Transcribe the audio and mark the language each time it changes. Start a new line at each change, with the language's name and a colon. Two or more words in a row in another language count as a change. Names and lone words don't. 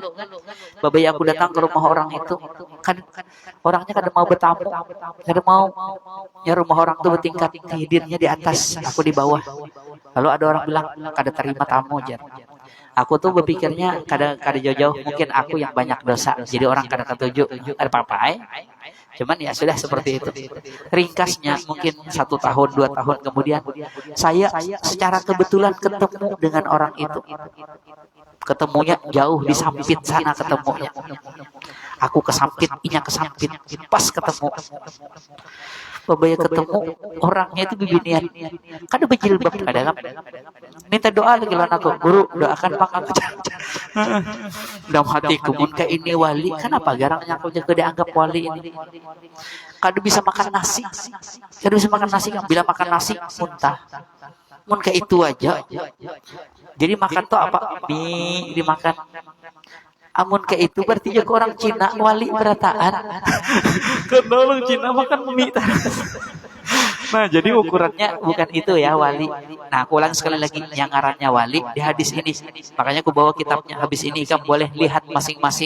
Banjar: Babai aku datang ke rumah orang itu, kan orangnya kada mau bertamu, kada mau.
Indonesian: Ya rumah orang tuh bertingkat, tidurnya di atas, aku di bawah.
Banjar: Lalu ada orang bilang kada terima tamu jar. Aku tuh berpikirnya kada jauh-jauh, mungkin aku yang banyak dosa, jadi orang kada ketuju.
Indonesian: Ada apa-apa Cuman ya sudah seperti itu. Ringkasnya mungkin 1 tahun, 2 tahun kemudian saya secara kebetulan ketemu dengan orang itu. Ketemunya jauh di Sampit sana ketemunya.
Banjar: Aku ke Sampit, inya ke Sampit, pas ketemu. Babaya ketemu orangnya itu beginian. Kan ada berjilbab kadang. Minta doa lagi lawan aku, guru doakan bang aku. Dalam hatiku mun ka ini wali, kenapa garangnya aku jaga dianggap wali ini. Kada bisa makan nasi. Bila makan nasi muntah. Mun ka itu aja. Jadi makan tuh apa? Mie dimakan. Amun ke itu berarti juga orang Cina wali berataan.
Indonesian: Karena orang Cina makan mie. Nah, jadi ukurannya bukan itu ya wali.
Banjar: Nah, aku ulang sekali lagi yang ngarannya wali di hadis ini.
Indonesian: Makanya aku bawa kitabnya habis ini, kamu boleh lihat masing-masing.